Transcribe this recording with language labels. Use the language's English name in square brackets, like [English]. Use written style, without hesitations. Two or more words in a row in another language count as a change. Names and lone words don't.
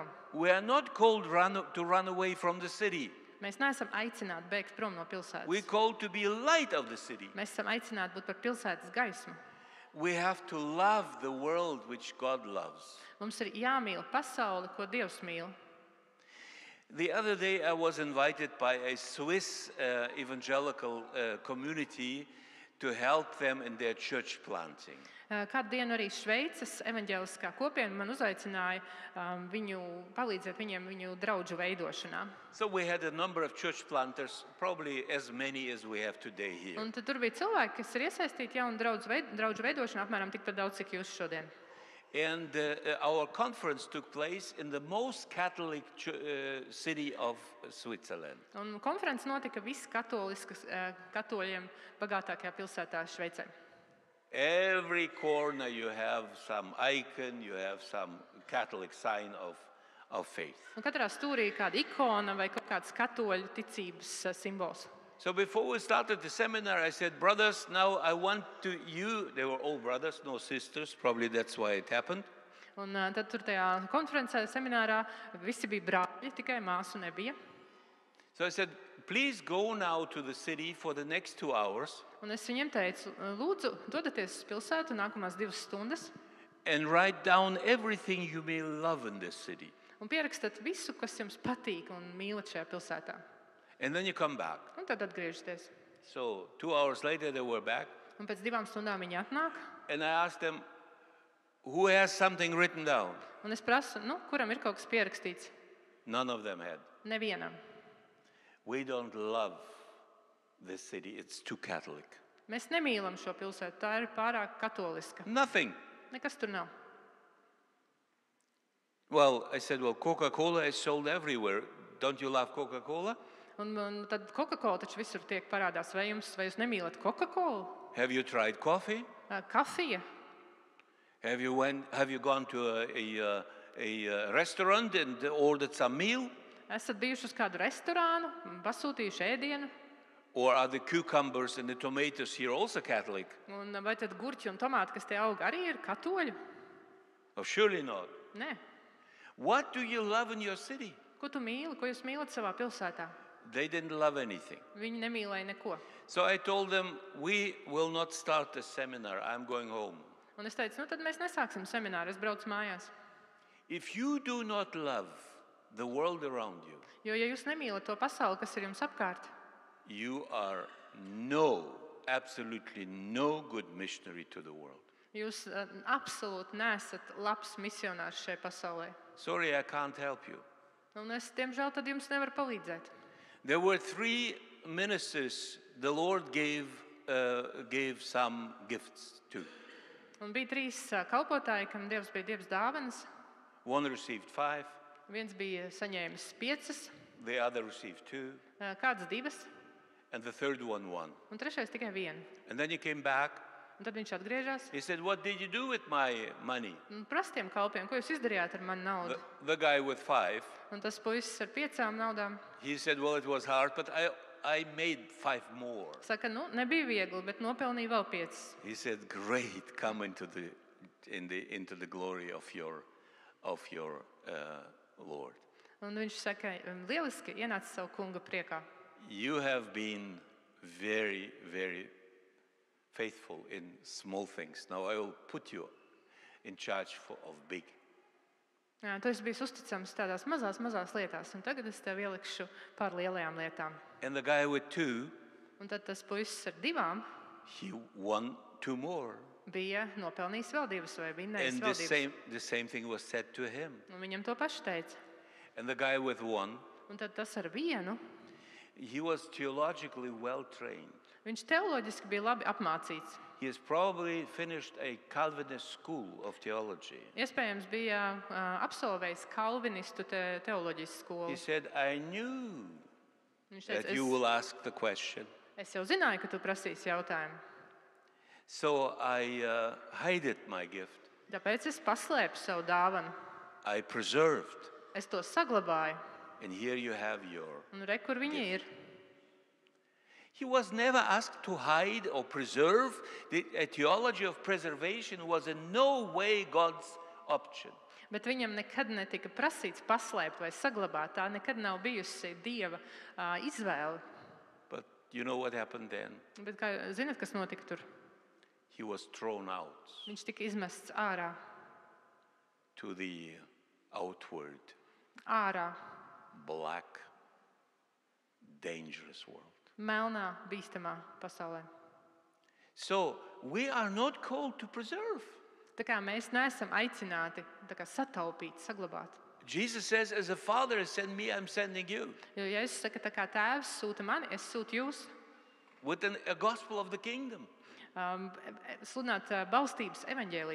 [English] We are not called to run away from the city. [Latvian] Mēs neesam aicināti bēgt prom no pilsētas. [English] We're called to be a light of the city. [Latvian] Mēs esam aicināti būt par pilsētas gaismu. [English] We have to love the world which God loves. [Latvian] Mums ir jāmīl pasauli, ko Dievs mīl. [English] The other day I was invited by a Swiss evangelical community to help them in their church planting. [Latvian] Kādu dienu arī Šveices evaņģēliskā kopiena man uzaicināja palīdzēt viņiem viņu draudžu veidošanā. [English] So we had a number of church planters, probably as many as we have today here. [Latvian] Un tad tur bija cilvēki, kas ir iesaistīti jaunu draudžu veidošanā, apmēram tikpat daudz, cik jūs šodien. [English] And our conference took place in the most Catholic city of Switzerland. [Latvian] Un konferences notika katoļiem bagātākajā pilsētā Šveicē. [English] Every corner you have some icon, you have some Catholic sign of faith. [Latvian] Un katrā stūrī kāda ikona vai kaut kāds katoļu ticības simbols. [English] So before we started the seminar, I said, brothers, now I want you, they were all brothers, no sisters, probably that's why it happened. [Latvian] Un tad tur tajā konferencē, seminārā, visi bija brāļi, tikai māsu nebija. [English] So I said, please go now to the city for the next 2 hours. [Latvian] Un es viņiem teicu, lūdzu, dodieties uz pilsētu nākamās 2 stundas. [English] And write down everything you may love in this city. [Latvian] Un pierakstat visu, kas jums patīk un mīlat šajā pilsētā. [English] And then you come back. [Latvian] Un tad atgriežaties. [English] So 2 hours later they were back. [Latvian] Un pēc 2 stundām viņi atnāk. [English] And I asked them, who has something written down? [Latvian] Un es prasu, kuram ir kaut kas pierakstīts? [English] None of them had. [Latvian] Nevienam. [English] We don't love this city. It's too Catholic. [Latvian] Mēs nemīlam šo pilsētu. Tā ir pārāk katoliska. [English] Nothing. [Latvian] Nekas tur nav. [English] Well, I said, Coca-Cola is sold everywhere. Don't you love Coca-Cola? [Latvian] Un tad Coca-Cola taču visur tiek parādās. Vai jūs nemīlat Coca-Cola? [English] Have you tried coffee? [Latvian] Kafija. [English] Have you gone to a restaurant and ordered some meal? [Latvian] Esat bijuši uz kādu restorānu, pasūtījuši ēdienu? [English] Or are the cucumbers and the tomatoes here also Catholic? [Latvian] Un vai tad gurķi un tomāti, kas te aug, arī ir katoļi? [English] Oh, surely not. [Latvian] Nē. [English] What do you love in your city? [Latvian] Ko tu mīli, ko jūs mīlat savā pilsētā? [English] They didn't love anything. [Latvian] Viņi nemīlēja neko. [English] So I told them, we will not start the seminar. I'm going home. [Latvian] Un es teicu, tad mēs nesāksim semināru, es braucu mājās. [English] If you do not love the world around you, [Latvian] Jo, ja jūs nemīlat to pasauli, kas ir jums apkārt, [English] you are absolutely no good missionary to the world. [Latvian] jūs absolūti neesat labs misionārs šai pasaulē. [English] Sorry, I can't help you. [Latvian] Un es, diemžēl, tad jums nevaru palīdzēt. [English] There were 3 ministers the Lord gave some gifts to. [Latvian] Un bija 3 kalpotāji, kam Dievs bija Dievs dāvanas. [English] One received 5, [Latvian] Viens bija saņēmis 5, [English] the other received 2, [Latvian] kāds 2, [English] and the third one 1. [Latvian] un 3 tikai 1. [English] And then he came back. [Latvian] Un tad viņš atgriežas [English] He said, what did you do with my money? [Latvian] un prasa tiem kalpiem, ko jūs izdarījāt ar manu naudu. [English] The guy with 5, [Latvian] Un tas puisis ar 5 naudām [English] he said, well, it was hard, but I made 5 more. [Latvian] saka, nebija viegli, bet nopelnīja vēl 5. [English] He said, great, come into the glory of your Lord. [Latvian] Un viņš saka, lieliski ienāc savu kunga priekā. [English] You have been very, very faithful in small things. Now I will put you in charge of big. [Latvian] Tu esi bijis uzticams tādās mazās lietās, un tagad es tev ielikšu pār lielajām lietām. [English] And the guy with 2, [Latvian] Un tad tas puisis ar 2 [English] he won 2 more. [Latvian] bija nopelnījis vēl 2 vai vinnējis [English] And [Latvian] vēl 2. [English] the same thing was said to him. [Latvian] Un viņam to pašu teica. [English] And the guy with 1, [Latvian] Un tad tas ar 1, [English] he was theologically well trained. [Latvian] viņš teoloģiski bija labi apmācīts. [English] He has probably finished a Calvinist school of theology. [Latvian] Iespējams, bija absolvējis kalvinistu teoloģijas [English] He [Latvian] skolu. [English] said, I knew [Latvian] Viņš [English] that [Latvian] teica, [English] you will ask the question. [Latvian] es jau zināju, ka tu prasīsi jautājumu. [English] So I hid my gift. [Latvian] Tāpēc es paslēpu savu dāvanu. [English] I preserved. [Latvian] Es to saglabāju. [English] And here you have your. [Latvian] Un re, kur viņi ir. [English] He was never asked to hide or preserve. The theology of preservation was in no way God's option. [Latvian] Bet viņam nekad netika prasīts paslēpt vai saglabāt. Tā nekad nav bijusi Dieva izvēle. [English] But you know what happened then? [Latvian] Bet kā zinat, kas notika tur? [English] He was thrown out [Latvian] Viņš tika izmests ārā. [English] to the outward, [Latvian] Ārā, [English] black, dangerous world. [Latvian] melnā, bīstamā pasaulē. [English] So we are not called to preserve. [Latvian] Tā kā mēs neesam aicināti tā kā sataupīt, saglabāt. [English] Jesus says, as a father has sent me, I'm sending you. [Latvian] Jo Jēzus saka, tā kā tēvs sūta mani, es sūtu jūs. [English] With a gospel of the kingdom. [Latvian] Sludināt balstības evaņģēliju